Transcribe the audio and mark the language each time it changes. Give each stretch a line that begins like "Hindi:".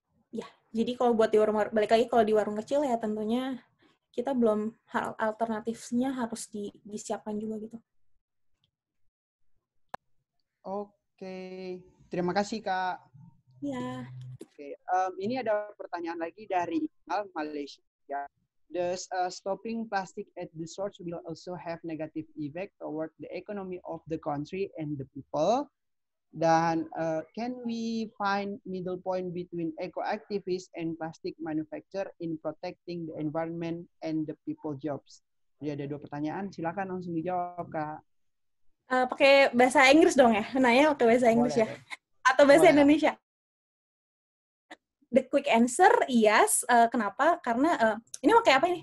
Indonesian: Ya, jadi kalau buat di warung, balik lagi kalau di warung kecil ya tentunya kita belum, hal alternatifnya harus disiapkan juga gitu. Oke. Terima kasih, Kak. Ya. Oke, ini ada pertanyaan lagi dari Iqbal, Malaysia.
English: Does stopping plastic at the source will also have negative effect toward the economy of the country and the people? Dan can we find middle point between eco-activists and plastic manufacturer in protecting the environment and the people jobs?
Indonesian: Jadi ada 2 pertanyaan, silakan langsung dijawab, Kak. Pakai bahasa Inggris dong ya? Nanya pakai bahasa Inggris ya? Atau bahasa Indonesia? The quick answer, yes. Kenapa? Karena ini mau kayak apa ini?